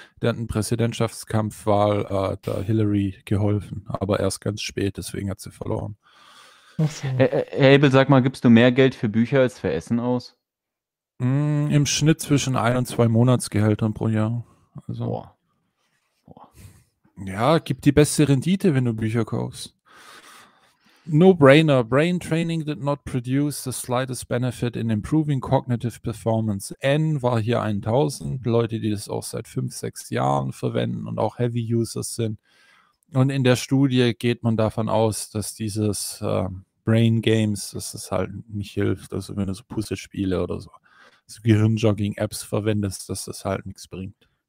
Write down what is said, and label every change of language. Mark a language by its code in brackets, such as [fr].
[de] Der hat einen Präsidentschaftskampfwahl der Hillary geholfen, aber erst ganz spät, deswegen hat sie verloren. Ach so. Abel, sag mal, gibst du mehr Geld für Bücher als für Essen aus? Im Schnitt zwischen 1 und 2 Monatsgehältern pro Jahr. Also, boah. Ja, gibt die beste Rendite, wenn du Bücher kaufst. [en] No brainer. Brain training did not produce the slightest benefit in improving cognitive performance. [de] N war hier 1000. Leute, die das auch seit 5-6 Jahren verwenden und auch Heavy Users sind. Und in der Studie geht man davon aus, dass dieses Brain Games, dass es halt nicht hilft. Also wenn du so Puzzlespiele oder so Gehirnjogging-Apps verwendest, dass das halt nichts bringt.